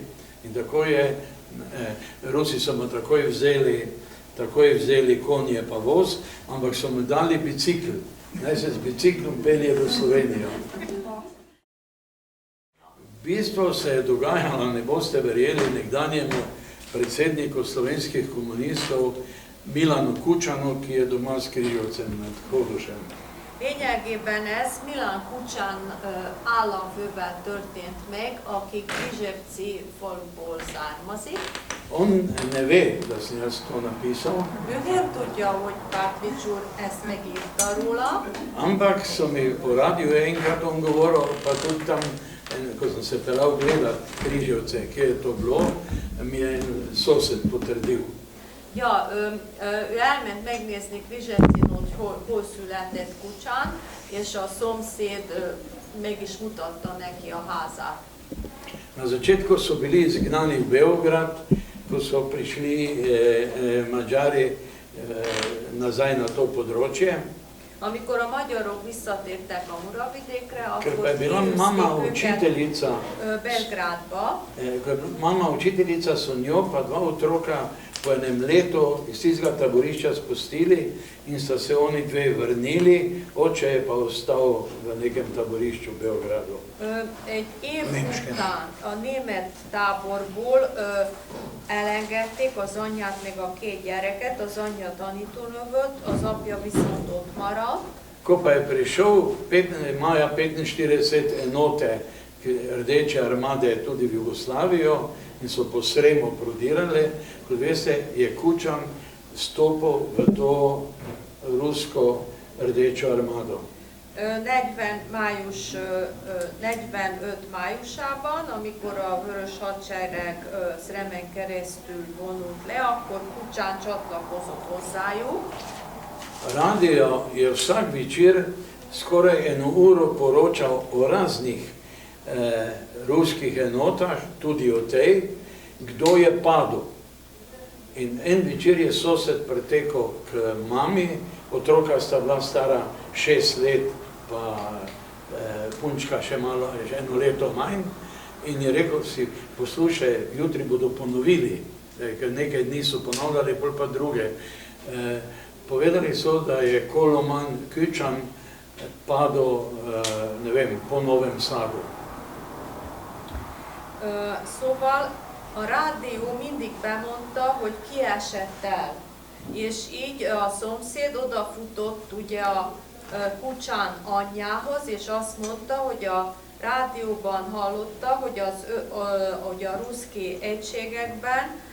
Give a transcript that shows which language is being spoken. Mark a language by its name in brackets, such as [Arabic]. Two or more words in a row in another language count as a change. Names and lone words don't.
[Slovenian] In tako je, Rusi so mu takoj vzeli konje pa voz, ampak so mu dali bicikl, naj se z biciklom pelje v Slovenijo. Bistvo se je dogajalo, ne boste verjeli, nekdanjemu predsedniku slovenskih komunistov Milanu Kučanu, ki je doma s Križovcem nad Hodošem. [Hungarian] Lényegében ez Milan Kučan államfővel történt meg, aki Križevci faluból származik. [Slovenian] On ne ve, da sem jaz to napisal, [Hungarian] Ő nem tudja, hogy Pavlič úr ezt megírta róla, [Slovenian] ampak so mi po radiju enkrat on govoril, pa tudi tam, ko sem se pelal gledat Križevce, kje je to bilo, mi je en sosed potrdil. Ja, [Hungarian] ő elment megnézni Križevcin, hogy hol született Kučan, és a szomszéd meg is mutatta neki a házát. [Slovenian] Na začetku so bili izgnani v Beograd, ko so prišli Madžari nazaj na to področje. [Hungarian] Amikor a magyarok visszatértek a Muravidékre, [Slovenian] Ker pa [Hungarian] akkor [Slovenian] je bila mama učiteljica, [Hungarian] Belgrádba, [Slovenian] mama učiteljica so njo pa dva otroka po enem letu iz tistega taborišča spustili in sta se oni dve vrnili, oče je pa ostal v nekem taborišču v Beogradu. [Hungarian] egy év után a német táborból elengedték az anyját meg a két gyereket, az anyja tanítónő volt, az apja viszont ott maradt. [Slovenian] Ko pa je prišel maja 45 enote Rdeče armade tudi v Jugoslavijo in so po Sremu prodirali, kot veste, je Kučan stopil v to rusko Rdečo armado. [Hungarian] 45 májusában, amikor a Vörös Hadsereg Sremen keresztül vonult le, akkor Kučan csatlakozott hozzájuk. [Slovenian] Radio je vsak večer skoraj 1 uro poročal o raznih ruskih enotah, tudi o tej, kdo je padel. In en večer je sosed pretekel k mami, otroka sta bila stara 6 let, pa punčka še malo, že 1 leto manj, in je rekel si, poslušaj, jutri bodo ponovili, ker nekaj dni so ponavljali, pol pa druge. Povedali so, da je Koloman Kučan padel, ne vem, po Novem Sadu. [Hungarian] Szóval a rádió mindig bemondta, hogy kiesett el, és így a szomszéd odafutott ugye a Kučan anyjához, és azt mondta, hogy a rádióban hallotta, hogy a ruszki egységekben